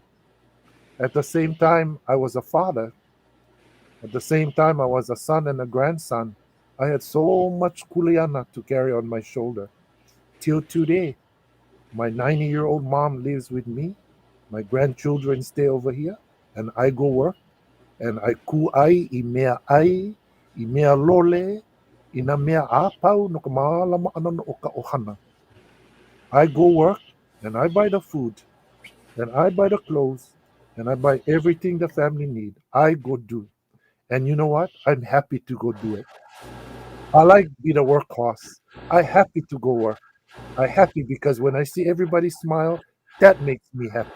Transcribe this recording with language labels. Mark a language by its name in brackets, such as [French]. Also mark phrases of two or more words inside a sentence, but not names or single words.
[English] At the same time, I was a father. At the same time, I was a son and a grandson. I had so much kuleana to carry on my shoulder. Till today, my 90-year-old mom lives with me. My grandchildren stay over here, and I go work. [Hawaiian] And I ku'ai I mea lole, ina mea apau no ka malama ana no o ka ohana. [English] I go work, and I buy the food, and I buy the clothes, and I buy everything the family need. I go do. And you know what? I'm happy to go do it. I like be the workhorse. I happy to go work. I happy because when I see everybody smile, that makes me happy.